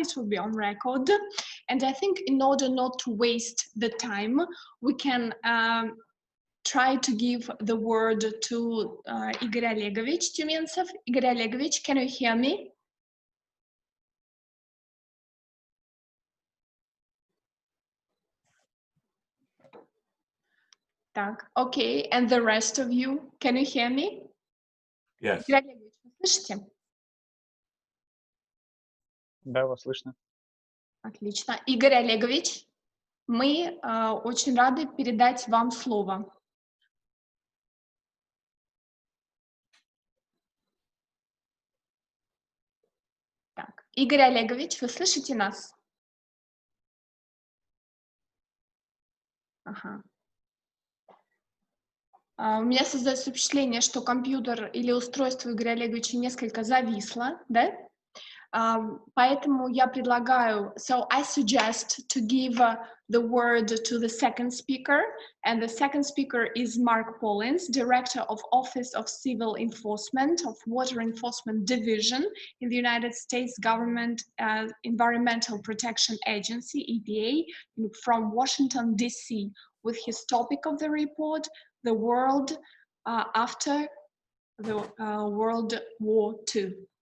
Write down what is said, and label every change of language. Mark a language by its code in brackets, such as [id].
[en] It will be on record. And I think in order not to waste the time, we can try to give the word to Igor Olegovich Tyumentsov. Igor Olegovich, can you hear me? [ru] Так, [en] okay. And the rest of you, can you hear me? Yes. [ru] Игорь Олегович, вы слышите? Да, вас слышно. Отлично. Игорь Олегович, мы очень рады передать вам слово. Так, Игорь Олегович, вы слышите нас? Ага. У меня создается впечатление, что компьютер или устройство Игоря Олеговича несколько зависло, да? Поэтому я предлагаю, [en] so I suggest to give the word to the second speaker, and the second speaker is Mark Pollins, Director of Office of Civil Enforcement of Water Enforcement Division in the United States Government Environmental Protection Agency, EPA, from Washington, D.C., with his topic of the report, the world after the World War II.